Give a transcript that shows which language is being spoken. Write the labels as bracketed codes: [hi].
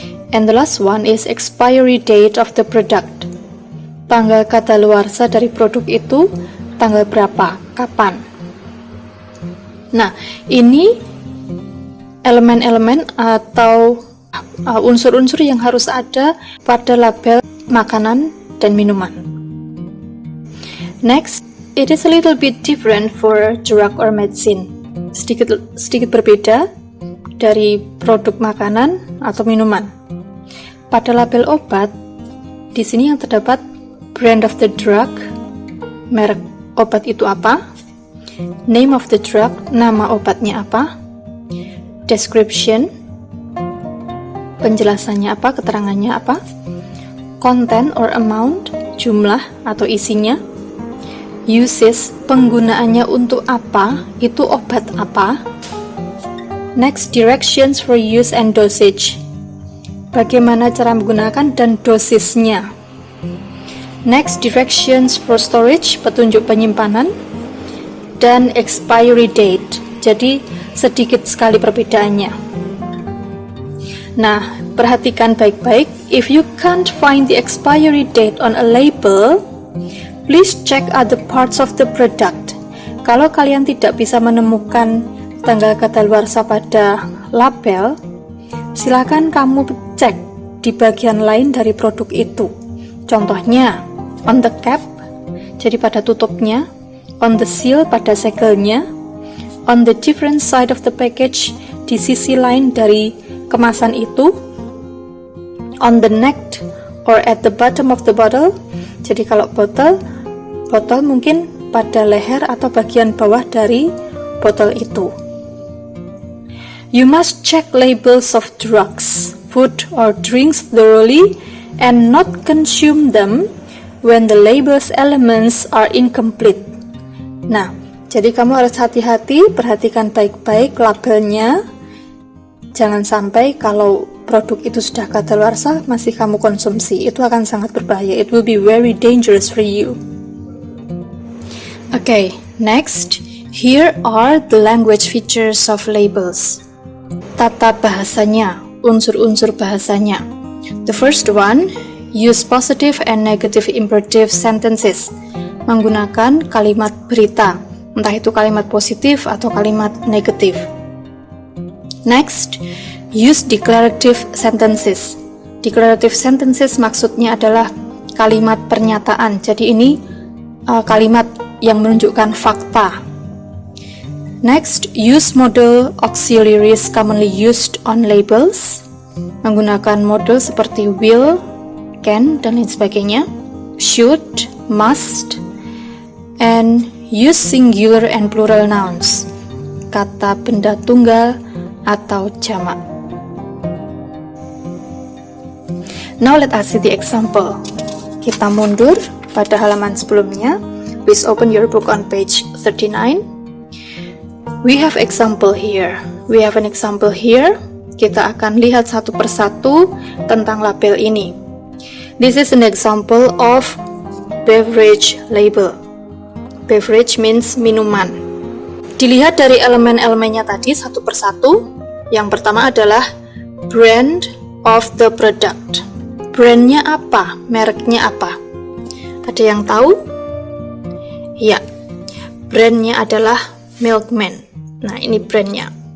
[en] And the last one is expiry date of the product, [id] tanggal kadaluarsa dari produk itu tanggal berapa, kapan. Nah, ini elemen-elemen atau unsur-unsur yang harus ada pada label makanan dan minuman. [en] Next, it is a little bit different for drug or medicine. [id] Sedikit berbeda dari produk makanan atau minuman. Pada label obat, di sini yang terdapat [en] brand of the drug, [id] merek obat itu apa, [en] name of the drug, [id] nama obatnya apa, description, penjelasannya apa, keterangannya apa, [en] content or amount, [id] jumlah atau isinya, uses, penggunaannya untuk apa, itu obat apa. [en] Next, directions for use and dosage, [id] bagaimana cara menggunakan dan dosisnya. [en] Next, directions for storage, [id] petunjuk penyimpanan, dan [en] expiry date, [id] jadi sedikit sekali perbedaannya. Nah, perhatikan baik-baik. [en] If you can't find the expiry date on a label, please check other parts of the product. [id] Kalau kalian tidak bisa menemukan tanggal kadaluarsa pada label, silakan kamu cek di bagian lain dari produk itu. Contohnya, [en] on the cap, [id] jadi pada tutupnya, [en] on the seal, [id] pada segelnya, [en] on the different side of the package, [id] di sisi lain dari kemasan itu, [en] on the neck or at the bottom of the bottle, [id] jadi kalau botol mungkin pada leher atau bagian bawah dari botol itu. [en] You must check labels of drugs, food or drinks thoroughly and not consume them when the label's elements are incomplete. [id] Nah, jadi kamu harus hati-hati, perhatikan baik-baik labelnya. Jangan sampai kalau produk itu sudah kadaluarsa masih kamu konsumsi, itu akan sangat berbahaya. [en] It will be very dangerous for you. Okay, next, here are the language features of labels. [id] Tata bahasanya, unsur-unsur bahasanya. [en] The first one, use positive and negative imperative sentences, [id] menggunakan kalimat berita, entah itu kalimat positif atau kalimat negatif. [en] Next, use declarative sentences. Declarative sentences [id] maksudnya adalah kalimat pernyataan. Jadi ini kalimat yang menunjukkan fakta. [en] Next, use modal auxiliaries commonly used on labels. [id] Menggunakan modal seperti will, can, dan lain sebagainya. [en] Should, must, and use singular and plural nouns. [id] kata benda tunggal atau jamak. [en] Now let us see the example. [id] Kita mundur pada halaman sebelumnya. [en] Please open your book on page 39. We have example here. We have an example here. [id] Kita akan lihat satu persatu tentang label ini. [en] This is an example of beverage label. Beverage means [id] minuman. Dilihat dari elemen-elemennya tadi satu persatu. Yang pertama adalah [en] brand of the product. [id] Brandnya apa? Mereknya apa? Ada yang tahu? Ya, brandnya adalah Milkman. Nah, ini brandnya.